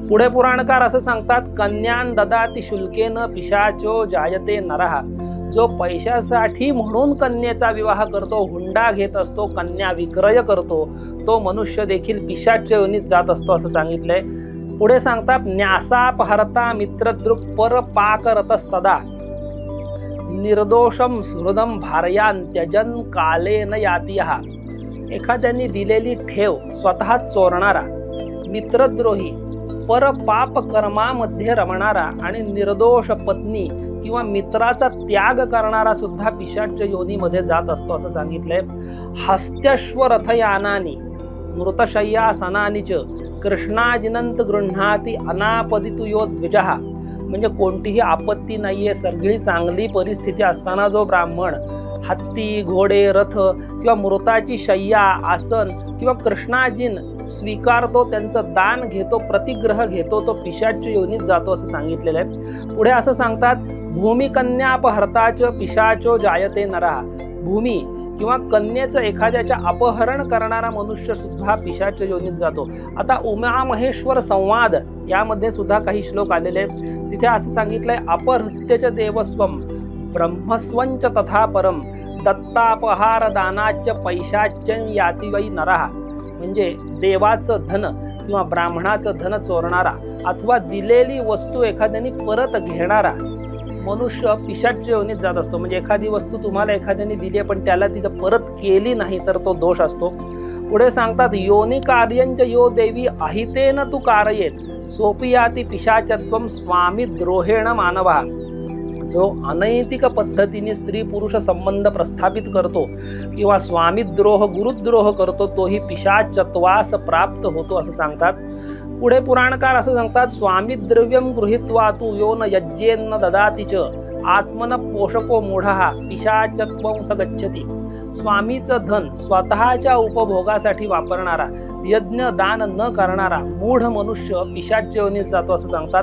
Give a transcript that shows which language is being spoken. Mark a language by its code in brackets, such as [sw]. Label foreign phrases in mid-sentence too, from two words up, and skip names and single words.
[mr] पुढे पुराणकार असं सांगतात, [sa] कन्यान ददाति शुल्केन पिशाचो जायते नरः. [mr] जो पैशासाठी म्हणून कन्येचा विवाह करतो, हुंडा घेत असतो, कन्या विक्रय करतो, तो मनुष्य देखील पिशाच योनीत जात असतो असं सांगितलंय. पुढे सांगतात, [sa] न्यासापहरता मित्रदृक् परपाकरत सदा निर्दोषम हृदम भारयान त्यजन कालेन यातिहा. [mr] एखाद्याने दिलेली ठेव स्वतः चोरणारा, मित्रद्रोही, परपाप कर्मामध्ये रमणारा आणि निर्दोष पत्नी किंवा मित्राचा त्याग करणारा सुद्धा पिशाच योनीमध्ये जात असतो असं सांगितलंय. [sa] हस्त्यश्व रथयानानी मृतशय्यासनानी च कृष्णाजिनंत गृह्णाती अनापदितु यो द्विजः. [mr] म्हणजे कोणतीही आपत्ती नाहीये, सगळी चांगली परिस्थिती असताना जो ब्राह्मण हत्ती, घोडे, रथ किंवा मृताची शय्या, आसन किंवा कृष्णाजीन स्वीकारतो, त्यांचं दान घेतो, प्रतिग्रह घेतो, तो पिशाच्य योनीत जातो असं सांगितलेलं आहे. पुढे असं सांगतात, [sa] भूमिकन्यापहर्ताच पिशाचो जायते नरः. [mr] भूमी किंवा कन्येचं एखाद्याच्या अपहरण करणारा मनुष्य सुद्धा पिशाच्य योनीत जातो. आता उमा महेश्वर संवाद यामध्ये सुद्धा काही श्लोक आलेले आहेत. तिथे असं सांगितलंय, [sa] अपहृत्यच देवस्वम ब्रह्मस्वंच तथा परम दत्तापहार दानाच्य पैशाच्य याती वै नरः. [mr] म्हणजे देवाचं धन किंवा ब्राह्मणाचं धन चोरणारा अथवा दिलेली वस्तू एखाद्याने परत घेणारा मनुष्य पिशाच्य योनीत जात असतो. म्हणजे एखादी वस्तू तुम्हाला एखाद्याने दिली पण त्याला तिचं परत केली नाही तर तो दोष असतो. पुढे सांगतात, [sa] योनी कार्यंच यो देवी अहितेन तू कारयेत सोपियाती पिशाचत्वम स्वामी द्रोहेण मानवा. [mr] जो अनैतिक पद्धतीने स्त्री पुरुष संबंध प्रस्थापित करतो किंवा स्वामीद्रोह गुरुद्रोह करतो तोही पिशाचत्वास प्राप्त होतो असं सांगतात. पुढे पुराणकार असं सांगतात, [sa] स्वामीद्रव्यम गृहीत्वा तू यो न यज्ञेन ददाति च आत्मन पोषको मूढः पिशाचत्वं स गच्छति. [mr] स्वामीचं धन स्वतःच्या उपभोगासाठी वापरणारा, यज्ञ दान न करणारा मूढ मनुष्य पिशाच्य योनीत जातो असं सांगतात.